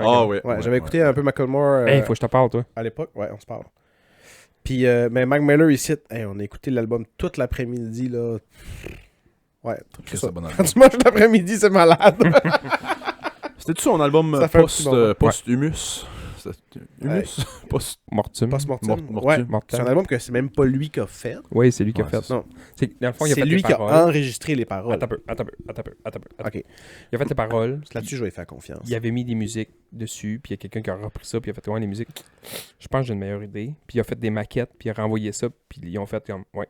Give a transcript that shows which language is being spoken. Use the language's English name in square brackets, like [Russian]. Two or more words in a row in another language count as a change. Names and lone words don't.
[French] Ah, ouais. Ouais, j'avais écouté un peu Macklemore Hey, faut que je te parle, toi. à l'époque. Ouais, on se parle. Puis, mais Mac Miller ici, hey, on a écouté l'album toute l'après-midi, là. Ouais, Chris, ça. c'est bon album. Du moche l'après-midi, c'est malade. C'était-tu son album Ça fait un petit moment. post-humus? Humus? Post... Mortum. Post-mortem. Mortem. Ouais, Mortem. c'est un album que c'est même pas lui qui a fait. Oui, c'est lui qui a Ouais, fait. c'est Non, Dans le fond, il a c'est fait lui les qui a paroles. enregistré les paroles. Attends un peu. Ok, Il a fait les paroles. là-dessus, je vais lui faire confiance. Il avait mis des musiques dessus, puis il y a quelqu'un qui a repris ça, puis il a fait, ouais, les musiques, je pense que j'ai une meilleure idée. Puis il a fait des maquettes, puis il a renvoyé ça, puis ils ont fait comme, ouais.